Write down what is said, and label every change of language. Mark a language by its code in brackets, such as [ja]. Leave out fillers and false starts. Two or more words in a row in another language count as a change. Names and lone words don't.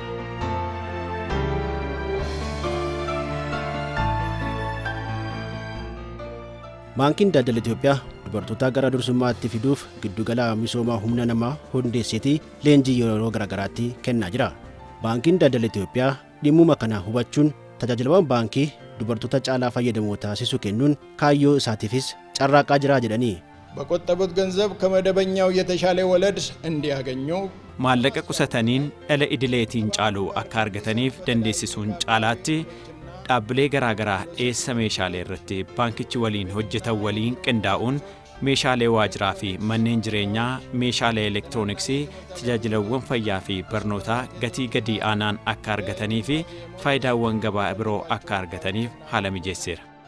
[om] Baankiin Daldala Itoophiyaa dubartoota gara dursummaatti fiduuf giddugala misoomaa humna namaa hundeesseetii leenjii yeroo garaagaraatti kennaa jira. Baankiin Daldala Itoophiyaa dhimmuma kana hubachuun tajaajilawwan baankii dubartoota caalaa fayyadamoo taasisu kennuun kaayyoo isaatiifis carraaqaa jira jedhanii. [am] በቆጠቡት ገንዘብ ከመደበኛው የተሻለ ወለድ እንዲያገኙ [om] maallaqa qusataniin dhala idileetiin caaluu akka argataniif dandeessisuun caalaatti dhaabbilee garaagaraa dhiyeessa meeshaalee irratti baankichi waliin hojjetan waliin qindaa'uun meeshaalee waajiraa fi manneen jireenyaa, meeshaalee elektirooniksii, tajaajilawwan fayyaa fi barnootaa gatii gadi aanaan akka argatanii fi faayidaawwan gabaa biroo akka argataniif haala mijeesseera.